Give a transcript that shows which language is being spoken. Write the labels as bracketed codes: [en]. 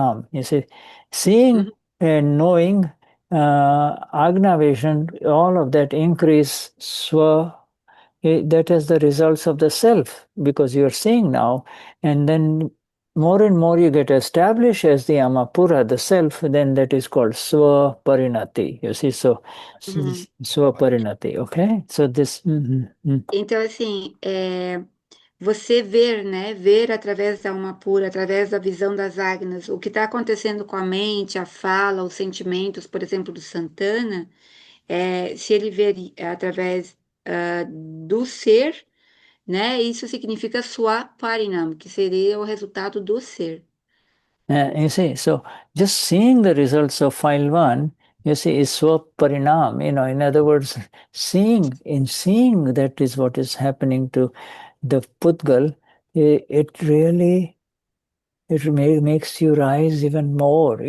[en] You see, seeing and knowing, agnavation, all of that increase that is the results of the self, because you're seeing now, and then more and more you get established as the Alma Pura, the self, then that is called swaparinati. You see, so swaparinati, okay? So this... [pt] Então, assim, você ver, né? Ver através da alma pura, através da visão das ágnas, o que está acontecendo com a mente, a fala, os sentimentos, por exemplo, do Santana, se ele ver através do ser, né? Isso significa Swaparinam, que seria o resultado do ser. [en] you see, so just seeing the results of file 1, you see, is swaparinam. In other words, seeing that is what is happening to the Pudgal, it really makes you rise even more.